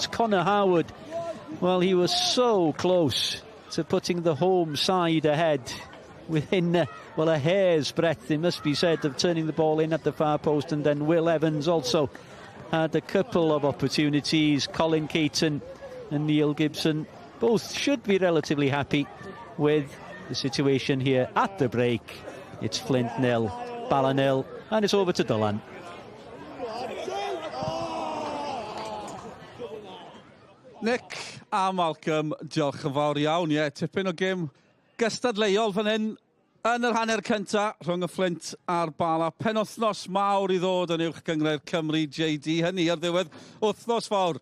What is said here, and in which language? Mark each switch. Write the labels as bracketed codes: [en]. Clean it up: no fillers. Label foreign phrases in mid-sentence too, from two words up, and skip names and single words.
[en] Connor Howard, well, he was so close to putting the home side ahead within well, a hair's breadth, it must be said, of turning the ball in at the far post. And then Will Evans also had a couple of opportunities. Colin Caton and Neil Gibson both should be relatively happy with the situation here at the break. It's Flint 0, Bala 0, and it's over to Dylan. [cy] Nick a Malcolm, diolch yn fawr iawn. Tipyn o gêm gystadleuol fan hyn yn yr hanner cynta rhwng y Fflint a'r Bala. Penwythnos mawr i ddod yn uwch gyngred Cymru JD, hynny ar ddiwedd wythnos fawr.